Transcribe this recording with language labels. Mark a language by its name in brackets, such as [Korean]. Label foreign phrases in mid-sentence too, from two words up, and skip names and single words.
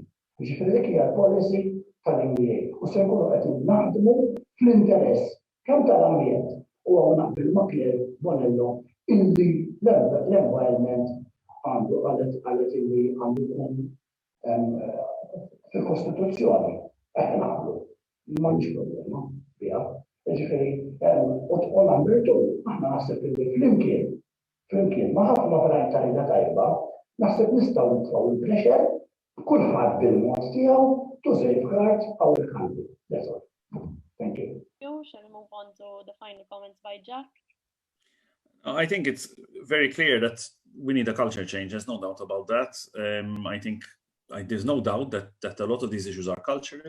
[Maltese] Jiġifieri dik hija l-policy tal-MBA u se nkunu qed naħdmu fl-interess kemm tal-ambjent u hawn naqbel ma' Bonnello illi l-environment għandu qalet illi għandu jkun fil-Kostituzzjoni qed nagħmlu m'għandix problema biha. Jiġifieri u [English] number two [Maltese] aħna naħseb illi flimkien ma' ħafna oħrajn ta' rida tajba naħseb nistgħu nitfgħu il-pressure kulħadd bil-mod tiegħu [English] to safeguard our country. That's all. Thank you. Shall we move on to the final comments by Jack? I think it's very clear that we need a culture change. There's no doubt about that. I think there's no doubt that a lot of these issues are cultural.